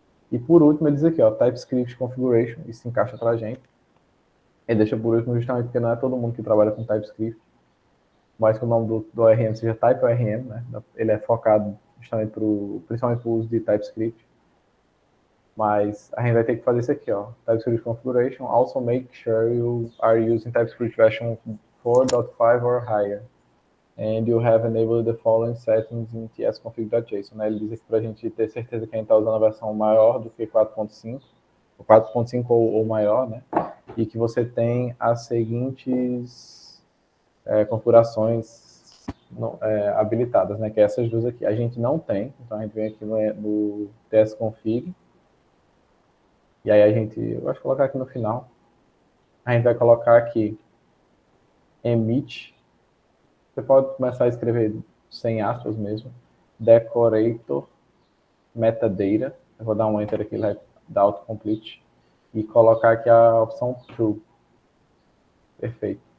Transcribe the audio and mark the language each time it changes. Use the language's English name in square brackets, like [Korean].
[Portuguese] E por último, ele diz aqui, ó, TypeScript Configuration. Isso se encaixa pra gente. Ele deixa por último justamente porque não é todo mundo que trabalha com TypeScript. Mas que o nome do ORM seja TypeORM, né? Ele é focado justamente principalmente para o uso de TypeScript. Mas a gente vai ter que fazer isso aqui, ó. [English] TypeScript Configuration. Also make sure you are using TypeScript version 4.5 or higher. And you have enabled the following settings in tsconfig.json. [Portuguese] Né? Ele diz aqui para a gente ter certeza que a gente está usando a versão maior do que 4.5, 4.5 ou maior, né? E que você tem as seguintes configurações habilitadas, né? Que é essas duas aqui. A gente não tem, então a gente vem aqui no tsconfig, e aí eu gosto de colocar aqui no final, a gente vai colocar aqui emit, você pode começar a escrever sem aspas mesmo, decorator metadata, eu vou dar um enter aqui, ele vai dar autocomplete, e colocar aqui a opção true. Perfeito.